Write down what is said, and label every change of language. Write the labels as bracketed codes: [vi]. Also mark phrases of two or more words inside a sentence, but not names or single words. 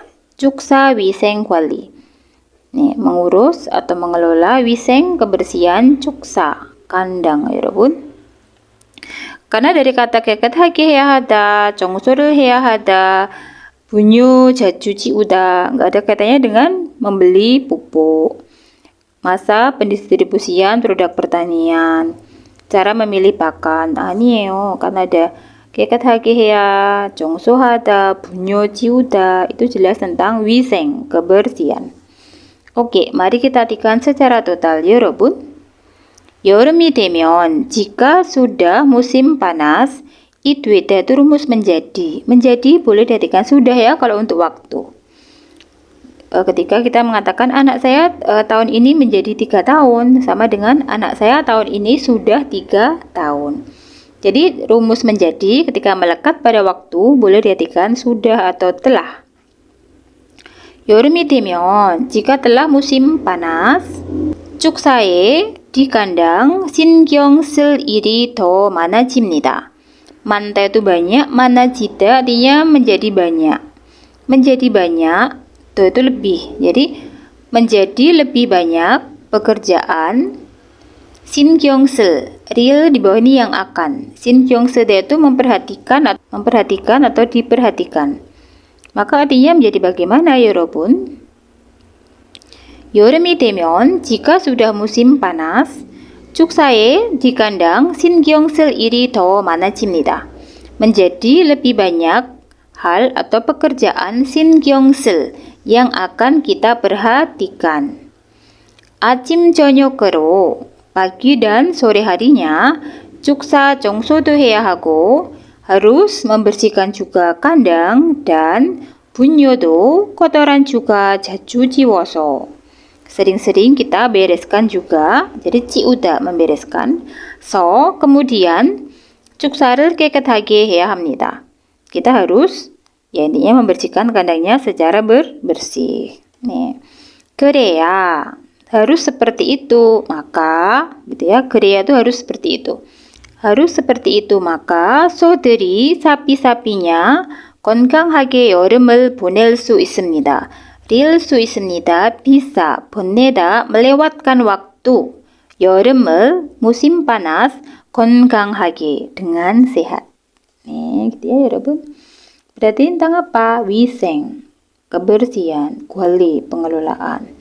[ko] 축사 위생 관리. [id] Nih, mengurus atau mengelola 위생 kebersihan 축사 kandang, 여러분. Karena dari kata [ko] 깨끗하게 해야 하다, 청소를 해야 하다, 분유 자주 치우다, [id] nggak ada kaitannya dengan membeli pupuk. Masa pendistribusian produk pertanian. Cara memilih pakan. [ko] 아니에요. [id] Karena ada [ko] 깨끗하게 해야, 청소하다, 분유 치우다. [id] Itu jelas tentang 위생, kebersihan. Oke, mari kita artikan secara total, 여러분. [ko] 여름이 되면, [id] jika sudah musim panas, itu rumus menjadi. Menjadi boleh diartikan sudah ya kalau untuk waktu. Ketika kita mengatakan anak saya tahun ini menjadi 3 tahun, sama dengan anak saya tahun ini sudah 3 tahun. Jadi rumus menjadi ketika melekat pada waktu boleh diartikan sudah atau telah. [ko] 여름이 되면 [id] jika telah musim panas, [ko] 축사에 [id] di kandang [ko] 신경 쓸 일이 더 많아집니다. [id] 많다 itu banyak, 많아지다 artinya menjadi banyak. Menjadi banyak itu lebih. Jadi menjadi lebih banyak pekerjaan. [ko] 신경 쓸, [id] real di bawah ini yang akan. [ko] 신경 쓰다 [id] itu memperhatikan atau diperhatikan. Maka artinya menjadi bagaimana 여러분? [ko] 여름이 되면 [id] jika sudah musim panas, [ko] 축사에 [id] di kandang [ko] 신경 쓸 일이 더 많아집니다. [id] Menjadi lebih banyak hal atau pekerjaan [ko] 신경 쓸 [id] yang akan kita perhatikan. [ko] 아침 저녁으로 [id] pagi dan sore harinya [ko] 축사 청소도 해야 하고 [id] harus membersihkan juga kandang dan 분뇨도 kotoran juga [ko] 자주 지워서 [id] sering-sering kita bereskan juga. Jadi ciuda membereskan. [ko] So kemudian 축사를 깨끗하게 해야 합니다. [id] Kita harus intinya membersihkan kandangnya secara bersih. [ko] 네. 그래야 [id] harus seperti itu, maka gitu ya. 그래야 itu harus seperti itu. Harus seperti itu, maka [ko] 소들이 사피-사피냐 건강하게 여름을 보낼 수 있습니다. 릴 수 있습니다. [id] bisa 보내다 melewatkan waktu. 여름을 musim panas 건강하게 dengan sehat. 네, gitu ya 여러분. Berarti tentang apa? 위생, kebersihan, 관리, pengelolaan.